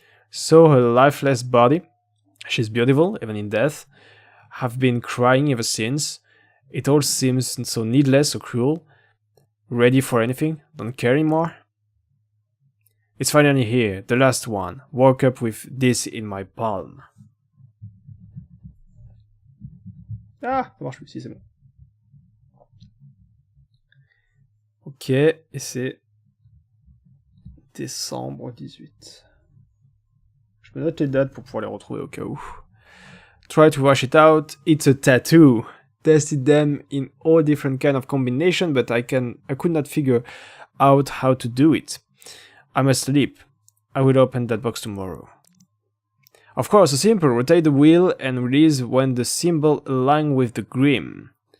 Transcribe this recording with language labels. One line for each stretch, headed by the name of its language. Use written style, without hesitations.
English: So her lifeless body, she's beautiful, even in death, have been crying ever since. It all seems so needless, so cruel. Ready for anything, don't care anymore. It's finally here, the last one. Woke up with this in my palm.
French: Ah, ça marche plus, si c'est bon. Ok, et c'est décembre 18. Je me note les dates pour pouvoir les retrouver au cas où.
English: Try to wash it out, it's a tattoo. Tested them in all different kind of combination, but I could not figure out how to do it. I must sleep. I will open that box tomorrow. Of course, a simple rotate the wheel and release when the symbol aligns with the grim.